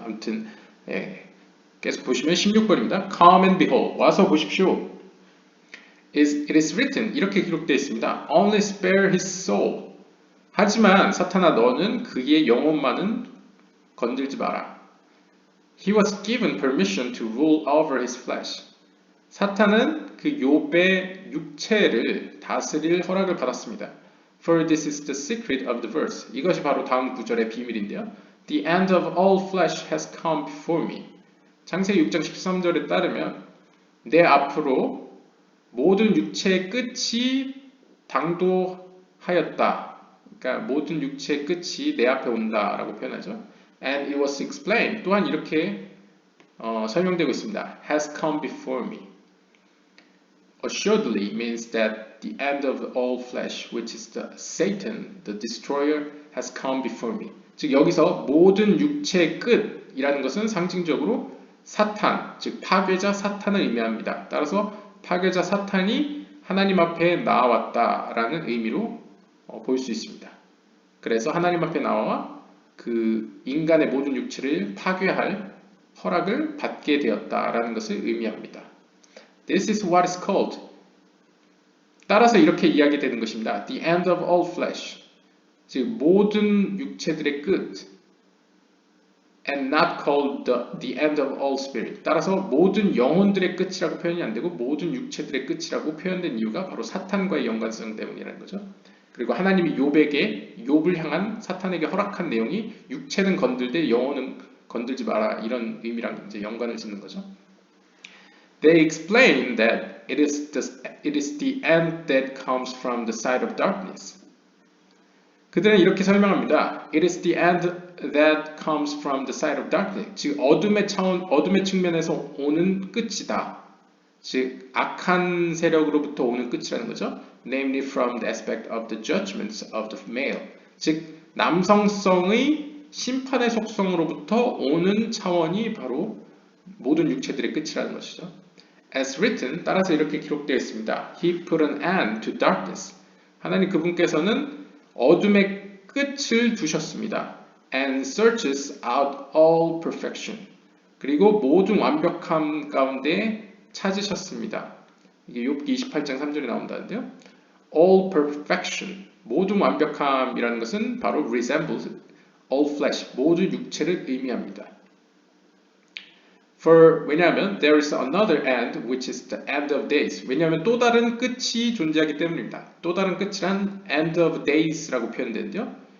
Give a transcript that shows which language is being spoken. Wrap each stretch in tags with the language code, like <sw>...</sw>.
<ko>아무튼 계속 보시면 16번입니다.</ko> <en>Come and behold.</en> <ko>와서 보십시오.</ko> <en>It is written.</en> <ko>이렇게 기록되어 있습니다.</ko> <en>Only spare his soul.</en> <ko>하지만 사탄아 너는 그의 영혼만은 건들지 마라.</ko> <en>He was given permission to rule over his flesh.</en> <ko>사탄은 그 욥의 육체를 다스릴 허락을 받았습니다.</ko> <en>For this is the secret of the verse.</en> <ko>이것이 바로 다음 구절의 비밀인데요.</ko> <en>The end of all flesh has come before me.</en> <ko>창세기 6장 13절에 따르면 내 앞으로 모든 육체의 끝이 당도하였다. 그러니까 모든 육체의 끝이 내 앞에 온다라고 표현하죠.</ko> <en>And it was explained.</en> <ko>또한 이렇게 설명되고 있습니다.</ko> <en>Has come before me. Assuredly means that the end of all flesh, which is the Satan, the destroyer, has come before me.</en> <ko>즉 여기서 모든 육체의 끝이라는 것은 상징적으로 사탄, 즉 파괴자 사탄을 의미합니다. 따라서 파괴자 사탄이 하나님 앞에 나왔다라는 의미로 볼 수 있습니다. 그래서 하나님 앞에 나와 그 인간의 모든 육체를 파괴할 허락을 받게 되었다라는 것을 의미합니다.</ko> <en>This is what is called.</en> <ko>따라서 이렇게 이야기되는 것입니다.</ko> <en>The end of all flesh.</en> <ko>즉 모든 육체들의 끝.</ko> <en>And not called the end of all spirit.</en> <ko>따라서 모든 영혼들의 끝이라고 표현이 안 되고 모든 육체들의 끝이라고 표현된 이유가 바로 사탄과의 연관성 때문이라는 거죠. 그리고 하나님이 욥을 향한 사탄에게 허락한 내용이 육체는 건들되 영혼은 건들지 마라 이런 의미랑 이제 연관을 짓는 거죠.</ko> <en>They explain that it is the end that comes from the side of darkness.</en> <ko>그들은 이렇게 설명합니다.</ko> <en>It is the end that comes from the side of darkness.</en> <ko>즉 어둠의 측면에서 오는 끝이다. 즉 악한 세력으로부터 오는 끝이라는 거죠.</ko> <en>Namely from the aspect of the judgments of the male.</en> <ko>즉 남성성의 심판의 속성으로부터 오는 차원이 바로 모든 육체들의 끝이라는 것이죠.</ko> <en>As written,</en> <ko>따라서 이렇게 기록되어 있습니다.</ko> <en>He put an end to darkness.</en> <ko>하나님 그분께서는 어둠의 끝을 두셨습니다.</ko> <en>And searches out all perfection.</en> <ko>그리고 모든 완벽함 가운데 찾으셨습니다. 이게 욥기 28장 3절에 나온다는데요.</ko> <en>All perfection.</en> <ko>모든 완벽함이라는 것은 바로</ko> <en>resembles all flesh.</en> <ko>모든 육체를 의미합니다. 왜냐하면</ko> <en>there is another end which is the end of days.</en> <ko>왜냐하면 또 다른 끝이 존재하기 때문입니다. 또 다른 끝이란 end of days라고 표현되는데요.</ko>